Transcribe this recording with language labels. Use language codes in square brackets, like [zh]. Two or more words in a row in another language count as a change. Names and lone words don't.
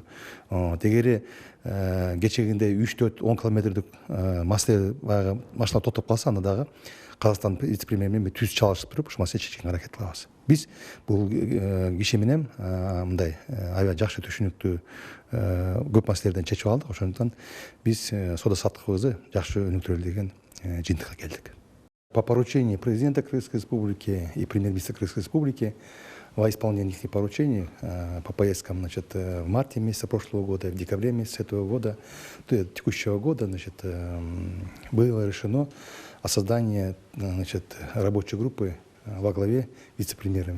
[ky] Тегери кечегиндей 3-4-10 километрдик маселе баягы машина токтоп калса, анда дагы Казакстан вице-премьери менен түз чалышып туруп, ушул маселени чечкенге аракет кылабыз. Биз бул киши менен мындай аябай жакшы түшүнүктүү көп маселелерден чечип алдык. Ошондуктан биз соода саттыкыбызды жакшы өнүктүрөлү деген жыйынтыкка келдик. [ru] По поручению президента Кыргызской Республики и премьер-министра Кыргызской Республики во исполнение их поручений по поездкам, значит, в марте месяца прошлого года, в декабре месяца этого года, текущего года, значит, было решено о создании, значит, рабочей группы во главе вице-премьером.